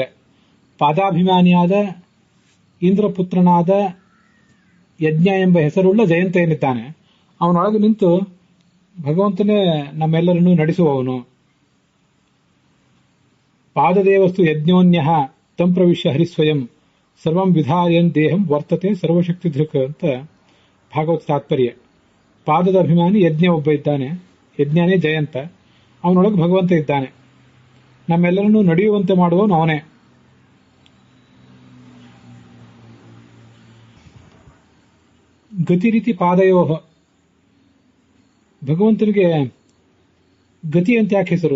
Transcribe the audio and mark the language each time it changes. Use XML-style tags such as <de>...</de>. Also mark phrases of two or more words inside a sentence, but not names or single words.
<kn>ಪಾದಾಭಿಮಾನಿಯಾದ ಇಂದ್ರಪುತ್ರನಾದ ಯಜ್ಞ ಎಂಬ ಹೆಸರುಳ್ಳ ಜಯಂತ ಏನಿದ್ದಾನೆ, ಅವನೊಳಗೆ ನಿಂತು ಭಗವಂತನೇ ನಮ್ಮೆಲ್ಲರನ್ನೂ ನಡೆಸುವವನು.</kn> <sa>ಪಾದದೇವಸ್ತು ಯಜ್ಞೋನ್ಯಃ ತಂ ಪ್ರವಿಶ್ಯ ಹರಿಸ್ವಯಂ ಸರ್ವಂ ವಿಧಾಯನ್ ದೇಹಂ ವರ್ತತೆ ಸರ್ವಶಕ್ತಿ ಧೃಕ್</sa> <kn>ಅಂತ ಭಾಗವತ ತಾತ್ಪರ್ಯ. ಪಾದದ ಅಭಿಮಾನಿ ಯಜ್ಞ ಒಬ್ಬ ಇದ್ದಾನೆ, ಯಜ್ಞನೇ ಜಯಂತ, ಅವನೊಳಗೆ ಭಗವಂತ ಇದ್ದಾನೆ. ನಮ್ಮೆಲ್ಲರನ್ನೂ ನಡೆಯುವಂತೆ ಮಾಡುವವನು ಅವನೇ.</kn> <sa>ಗತಿ ರೀತಿ ಪಾದಯೋ,</sa> <kn>ಭಗವಂತನಿಗೆ ಗತಿ ಅಂತ ಯಾಕೆ ಹೆಸರು?</kn>